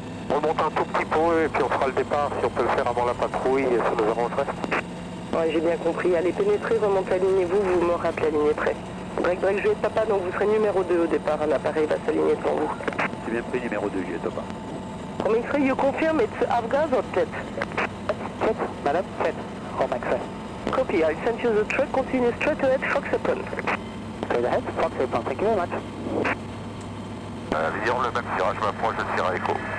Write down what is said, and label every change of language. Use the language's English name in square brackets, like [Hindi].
[French] On monte un tout petit peu et puis on fera le départ. Si on peut le faire avant la patrouille, ça nous arrangerait. Ouais, j'ai bien compris. Allez, pénétrez, remontez alignez-vous, vous me rappelez aligné prêt. Break, Juliette Papa, donc vous serez numéro 2 au départ, un appareil va s'aligner devant vous. C'est bien pris numéro 2 Juliette Papa. [English] Coming you confirm it's Afghaz or Jet? Jet, madam, Jet. Oh, Max, Copy, I'll send you the truck, continue straight ahead, Fox Apron. straight ahead, Fox Apron, thank you very much. [French] Vision, le même Sierra, je m'approche de Sierra Echo.